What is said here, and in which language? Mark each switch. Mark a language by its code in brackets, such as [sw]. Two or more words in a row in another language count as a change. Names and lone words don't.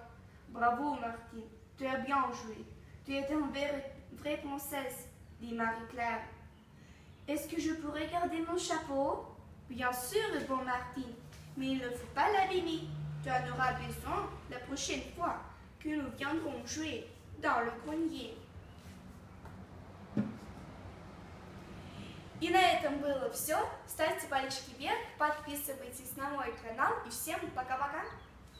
[fr] Bravo, Martine, tu as bien joué. Tu es une vraie princesse, dit Marie-Claire. Est-ce que je pourrais garder mon chapeau? Bien sûr, répond Martine, mais il ne faut pas l'abîmer. Tu en auras besoin la prochaine fois que nous viendrons jouer dans le grenier. [ru] И на этом было все. Ставьте пальчики вверх, подписывайтесь на мой канал и всем пока-пока.